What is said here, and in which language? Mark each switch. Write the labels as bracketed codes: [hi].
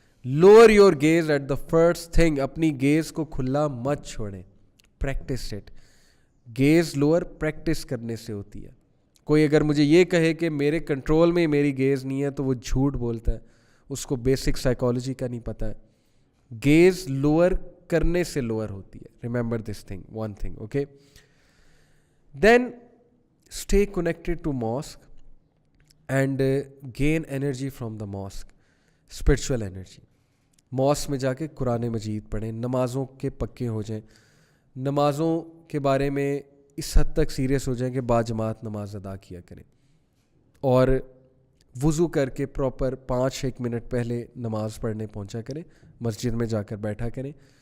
[en] lower your gaze at the first thing, [ur] اپنی gaze کو کھلا مت چھوڑیں, [en] Practice it. [ur] Gaze lower practice کرنے سے ہوتی ہے. کوئی اگر مجھے یہ کہے کہ میرے کنٹرول میں میری گیز نہیں ہے تو وہ جھوٹ بولتا ہے, اس کو بیسک سائیکالوجی کا نہیں پتہ ہے. گیز لوور کرنے سے لوور ہوتی ہے. [en] Remember this thing, one thing, okay. Then stay connected to mosque and gain energy from the mosque, spiritual energy. [ur] Mask میں جا کے قرآن مجید پڑھیں, نمازوں کے پکے ہو جائیں, نمازوں کے بارے میں اس حد تک سیریس ہو جائیں کہ باجماعت نماز ادا کیا کریں, اور وضو کر کے پراپر 5-1 منٹ پہلے نماز پڑھنے پہنچا کریں, مسجد میں جا کر بیٹھا کریں.